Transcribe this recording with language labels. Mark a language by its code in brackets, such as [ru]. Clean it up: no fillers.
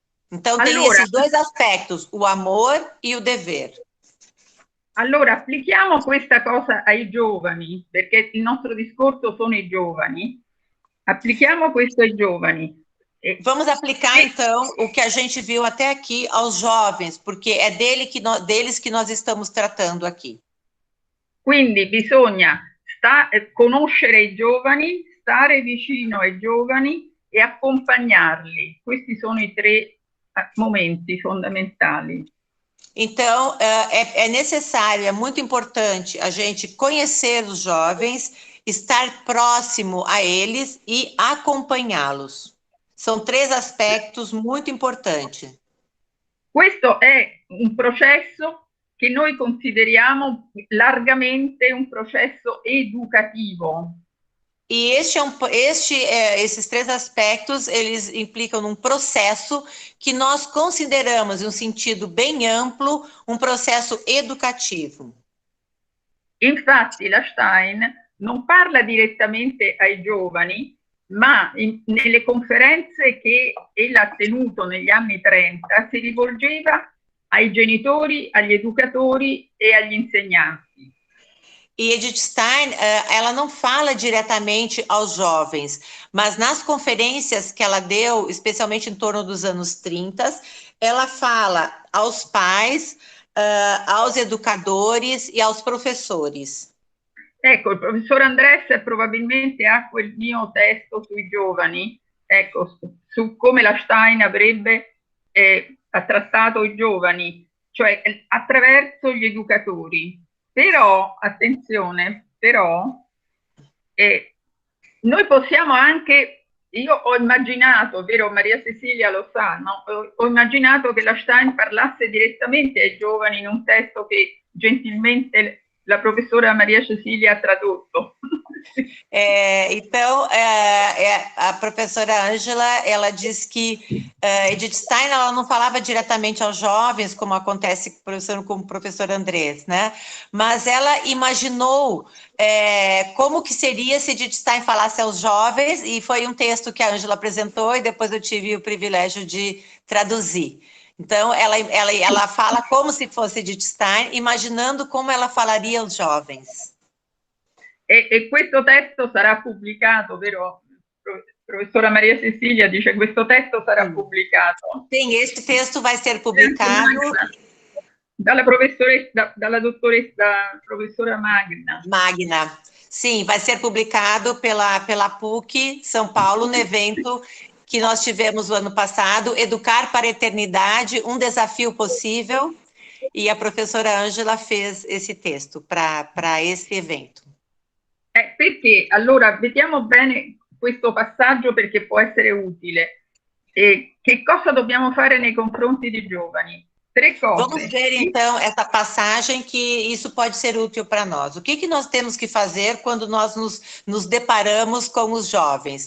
[pt] Então tem [it] Allora, [pt] esses dois aspectos, o amor e o dever. [it] allora applichiamo questa cosa ai giovani, perché il nostro discorso sono i giovani. Applichiamo questo ai giovani. [pt] Vamos aplicar, então, o que a gente viu até aqui aos jovens, porque é deles que nós estamos tratando aqui. [it] Quindi bisogna conoscere i giovani, stare vicino ai giovani e accompagnarli. Questi sono i tre momenti fondamentali. [pt] Então, é necessário, é muito importante a gente conhecer os jovens, estar próximo a eles e acompanhá-los. São três aspectos muito importantes. [it] Questo è un processo che noi consideriamo largamente un processo educativo. [pt] E esses três aspectos, eles implicam num processo que nós consideramos, em um sentido bem amplo, um processo educativo. [it] Infatti la Stein non parla direttamente ai giovani, ma nelle conferenze che ella ha tenuto negli anni 30 si rivolgeva ai genitori, agli educatori e agli insegnanti. [pt] E Edith Stein, ela não fala diretamente aos jovens, mas nas conferências que ela deu, especialmente em torno dos anos 30, ela fala aos pais, aos educadores e aos professores. [it] Ecco, il professor Andres probabilmente ha quel mio testo sui giovani, ecco, su come la Stein avrebbe trattato i giovani, cioè attraverso gli educatori. Però, attenzione, noi possiamo anche, io ho immaginato, vero, Maria Cecilia lo sa, no? Ho immaginato che la Stein parlasse direttamente ai giovani in un testo che gentilmente la professora Maria Cecilia ha tradotto. [pt] Então, a professora Ângela, ela diz que Edith Stein, ela não falava diretamente aos jovens, como acontece com o professor Andrés, né? Mas ela imaginou como que seria se Edith Stein falasse aos jovens, e foi um texto que a Ângela apresentou, e depois eu tive o privilégio de traduzir. Então, ela fala como se fosse Edith Stein, imaginando como ela falaria aos jovens. [it] E questo testo sarà pubblicato, vero? Professora Maria Cecilia dice questo testo sarà pubblicato. [pt] Sim, este texto vai ser publicado [it] dalla dottoressa professora Magna. Magna. [pt] Sim, vai ser publicado pela PUC São Paulo, no evento que nós tivemos no ano passado, Educar para a Eternidade, um desafio possível, e a professora Ângela fez esse texto para esse evento. [it] Perché? Allora, vediamo bene questo passaggio perché può essere utile. Che cosa dobbiamo fare nei confronti dei giovani? Tre cose. [pt] Vamos ver, então, essa passagem, que isso pode ser útil para nós. O que nós temos que fazer quando nós nos deparamos com os jovens?